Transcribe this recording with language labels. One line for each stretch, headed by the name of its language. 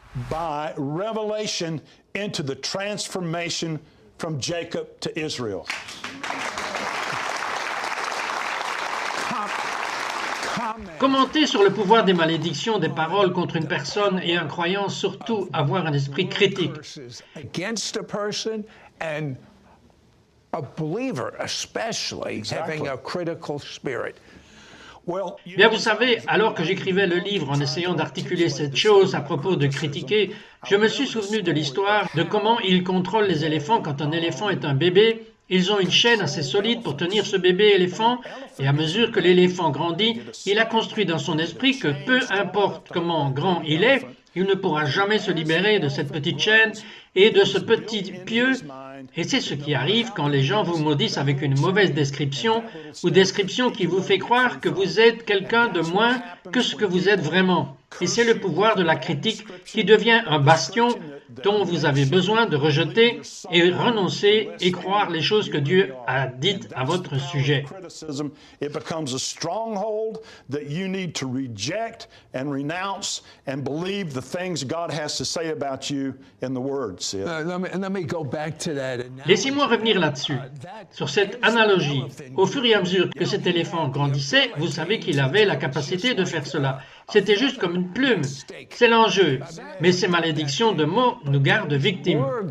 English: By revelation into the transformation from Jacob to Israel.
French: Commenter sur le pouvoir des malédictions des paroles contre une personne et un croyant, surtout avoir un esprit critique.
English: Against a person and a believer especially having a critical spirit.
French: Bien, vous savez, alors que j'écrivais le livre en essayant d'articuler cette chose à propos de critiquer, je me suis souvenu de l'histoire de comment ils contrôlent les éléphants quand un éléphant est un bébé. Ils ont une chaîne assez solide pour tenir ce bébé éléphant, et à mesure que l'éléphant grandit, il a construit dans son esprit que peu importe comment grand il est, il ne pourra jamais se libérer de cette petite chaîne et de ce petit pieu. Et c'est ce qui arrive quand les gens vous maudissent avec une mauvaise description ou description qui vous fait croire que vous êtes quelqu'un de moins que ce que vous êtes vraiment. Et c'est le pouvoir de la critique qui devient un bastion dont vous avez besoin de rejeter et renoncer et croire les choses que Dieu a dites à votre sujet.
English: It becomes a stronghold that you need to reject and renounce and believe the things God has to say about you in the Word. Let me go back to that.
French: Laissez-moi revenir là-dessus, sur cette analogie. Au fur et à mesure que cet éléphant grandissait, vous savez qu'il avait la capacité de faire cela. C'était juste comme une plume. C'est l'enjeu. Mais ces malédictions de mots nous gardent victimes.